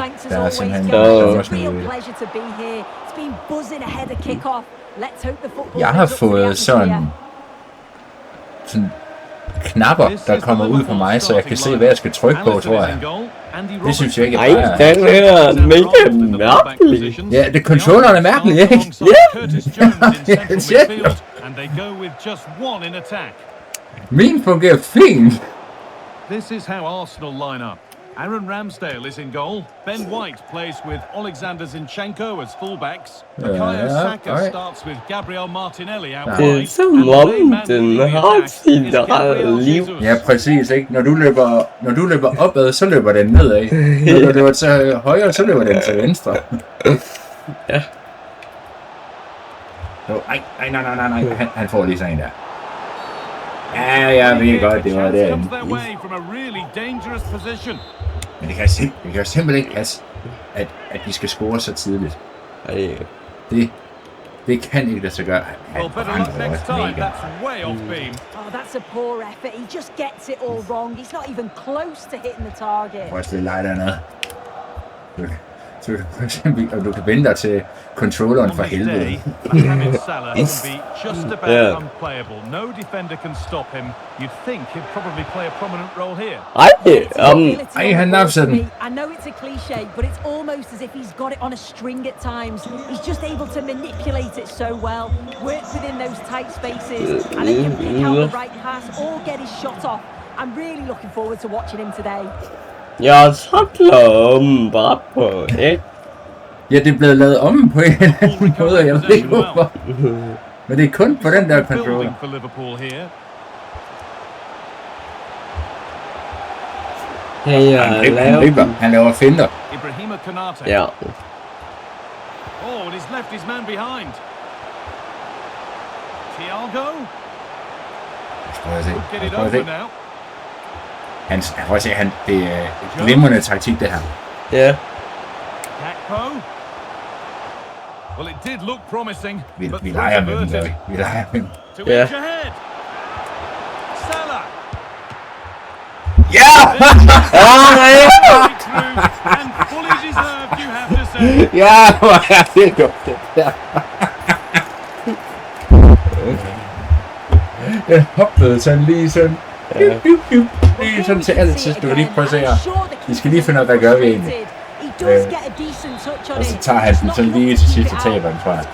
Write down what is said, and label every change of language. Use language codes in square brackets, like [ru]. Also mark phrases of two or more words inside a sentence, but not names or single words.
[da] Der er simpelthen Jeg har fået sådan knapper, der kommer ud på mig, så jeg kan se, hvad jeg skal trykke på, tror jeg. Det synes jeg ikke er bare... Ej, den er mega mærkelig. Ja, det controlleren er mærkelig, ikke? Ja! Min fungerer fint! [en] This is how Arsenal line up. Aaron Ramsdale is in goal. Ben White plays with Alexander Zinchenko as fullbacks. Bukayo Saka starts with Gabriel Martinelli out wide. [da] Det er som om den har sit eget liv. Ja, præcis, ikke? Når du løber opad, så løber den nedad. Når du løber til højre, så løber den til venstre. Ja. Nej. Han får lige sådan en der. Ja, jeg ved godt, det var det. Men det kan simpelthen ikke passe, at de skal score så tidligt. Det kan ikke lade sig gøre. [en] That's a poor effort. He just gets it all wrong. He's not even close to hitting the target. [da] Prøv at stille dig dernede. Så for eksempel, og du kan vende dig til controlleren for helvede. [en] Mohamed Salah can be just about unplayable. No defender can stop him. You'd think he'd probably play a prominent role here. [da] Han nafser den. [en] I know it's a cliche, but it's almost as if he's got it on a string at times. He's just able to manipulate it so well, work within those tight spaces, and he can pick out the right pass or get his shot off. I'm really looking forward to watching him today. [da] Jeg takler bare på det. Ja, det er blevet lavet om på en eller anden måde, jeg ved ikke hvorfor. Men det er kun på den der controller. Han laver finter. Ja. [en] Oh, and he's left his man behind. Thiago. Get it over now. [da] Det er glimrende taktik, det her. Ja. [en] Well, it did look promising. [da] Vi leger med dem, vi leger med dem. Ja. Salah. Ja! [en] And fully deserved, you have to say. [da] Ja, hvor er det godt, det der. Den hoppede sådan lige sådan. Lige sådan til altid. Du kan lige prøve at se her. Vi skal lige finde ud af, hvad gør vi egentlig. Og så tager han den sådan lige til sidst og taber den, tror jeg.